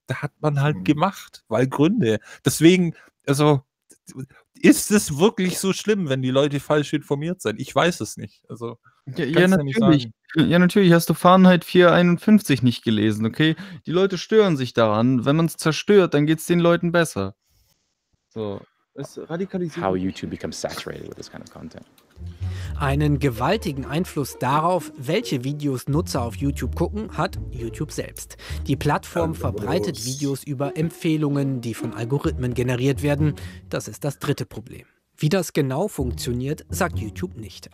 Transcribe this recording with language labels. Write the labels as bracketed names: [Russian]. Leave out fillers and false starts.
[German] Da hat man halt gemacht, weil Gründe. Deswegen, also, ist es wirklich so schlimm, wenn die Leute falsch informiert sind? Ich weiß es nicht. Also, ja natürlich. Ja nicht sagen. Ja, natürlich hast du Fahrenheit 451 nicht gelesen, okay? Die Leute stören sich daran. Wenn man es zerstört, dann geht es den Leuten besser. So, es radikalisiert. [English] How YouTube becomes saturated with this kind of content. [German] Einen gewaltigen Einfluss darauf, welche Videos Nutzer auf YouTube gucken, hat YouTube selbst. Die Plattform verbreitet Videos über Empfehlungen, die von Algorithmen generiert werden. Das ist das dritte Problem. Wie das genau funktioniert, sagt YouTube nicht.